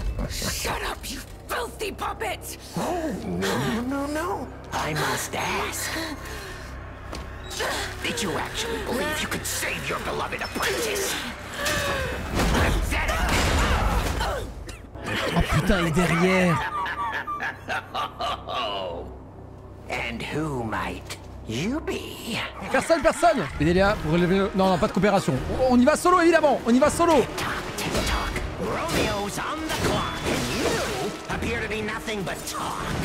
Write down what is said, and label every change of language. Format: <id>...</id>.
<en>Shut up, you filthy puppet! Oh, no. I must ask. Did you actually believe you could save your beloved apprentice?</en> <fr>Oh putain, il est derrière.</fr> <en>And who might you be?</en> <fr>Personne. Pédélia pour relever le... Non, pas de coopération. On y va solo évidemment. On y va solo.</fr> <en>Romeo's on the clock, and you appear to be nothing but talk.</en>